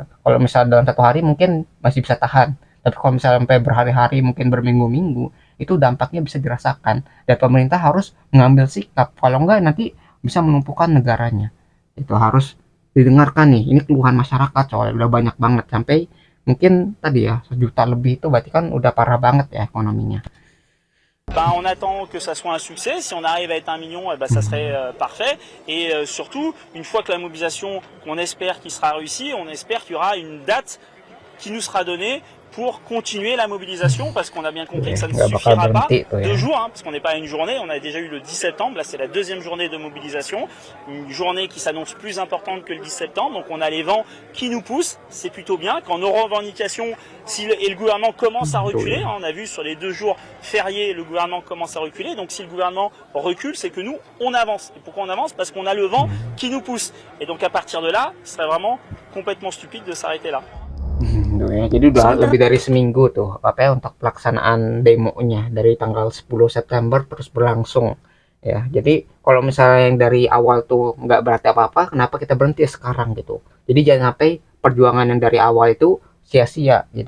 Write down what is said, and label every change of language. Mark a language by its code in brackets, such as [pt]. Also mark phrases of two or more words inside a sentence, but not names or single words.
[id] Kalau misalnya dalam satu hari mungkin masih bisa tahan, tapi kalau misalnya sampai berhari-hari mungkin berminggu-minggu, itu dampaknya bisa dirasakan dan pemerintah harus mengambil sikap. Kalau enggak nanti bisa melumpuhkan negaranya. Itu harus didengarkan nih. Ini keluhan masyarakat soalnya udah banyak banget sampai mungkin tadi ya 1 juta lebih, itu berarti kan udah parah banget ya ekonominya. [fr] Ben, on attend que ça soit un succès. Si on arrive à être 1 million, ben, ça serait parfait. Et surtout, une fois que la mobilisation, on espère qu'il sera réussi, on espère qu'il y aura une date qui nous sera donnée pour continuer la mobilisation, parce qu'on a bien compris que ça ne [id] Nggak bakal [fr] suffira pas. [id] berhenti tuh ya. [fr] 2 jours, hein, parce qu'on n'est pas à une journée. On a déjà eu le 10 septembre. Là, c'est la deuxième journée de mobilisation. Une journée qui s'annonce plus importante que le 10 septembre. Donc, on a les vents qui nous poussent. C'est plutôt bien. Quand nos revendications, et le gouvernement commence à reculer, hein, on a vu sur les 2 jours fériés, le gouvernement commence à reculer. Donc, si le gouvernement recule, c'est que nous, on avance. Et pourquoi on avance? Parce qu'on a le vent qui nous pousse. Et donc, à partir de là, ce serait vraiment complètement stupide de s'arrêter là. [id] Tuh ya, jadi udah Sementara lebih dari seminggu tuh apa ya untuk pelaksanaan demonya dari tanggal 10 September terus berlangsung ya. Jadi kalau misalnya yang dari awal tuh nggak berarti apa-apa, kenapa kita berhenti sekarang gitu. Jadi jangan sampai perjuangan yang dari awal itu sia-sia gitu.